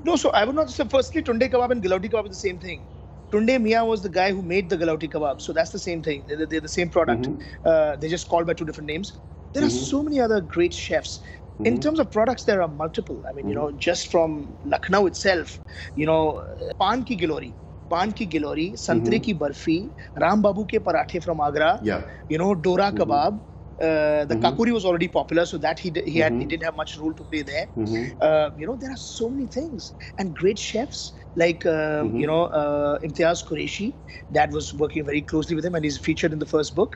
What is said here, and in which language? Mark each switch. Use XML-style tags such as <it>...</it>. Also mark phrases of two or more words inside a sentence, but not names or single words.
<en>No, so I would not say. Firstly, tunde kebab and galati kebab is the same thing. Tunde Mia was the guy who made the galati kebab, so that's the same thing. They're the same product. They're just called by two different names. There are so many other great chefs. In terms of products, there are multiple. I mean, just from Lucknow itself,</en> <hi>पान की गिलोरी, संतरे की बर्फी, राम बाबू के पराठे</hi> <en>from Agra, Dora kebab. The kakuri was already popular, so that he didn't have much role to play there. There are so many things and great chefs like Imtiaz Qureshi, that was working very closely with him, and he's featured in the first book.</en>